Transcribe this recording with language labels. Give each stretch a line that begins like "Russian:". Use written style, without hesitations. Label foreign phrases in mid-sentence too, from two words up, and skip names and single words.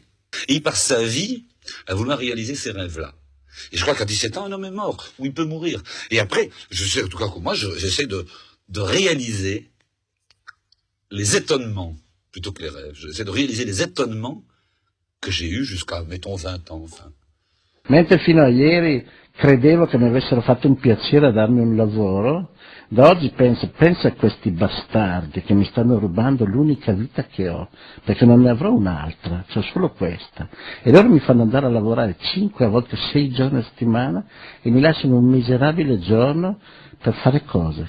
French: Et il passe sa vie à vouloir réaliser ces rêves-là. Et je crois qu'à 17 ans, un homme est mort, ou il peut mourir. Et après, je sais, en tout cas que moi, j'essaie de réaliser les étonnements, plutôt que les rêves. J'essaie de réaliser les étonnements que j'ai eus jusqu'à, mettons, 20 ans, enfin.
Italian: Mentre fino a ieri credevo che mi avessero fatto un piacere a darmi un lavoro, da oggi penso a questi bastardi che mi stanno rubando l'unica vita che ho, perché non ne avrò un'altra, c'ho solo questa. E loro mi fanno andare a lavorare 5, a volte 6 giorni a settimana e mi lasciano un miserabile giorno per fare cose.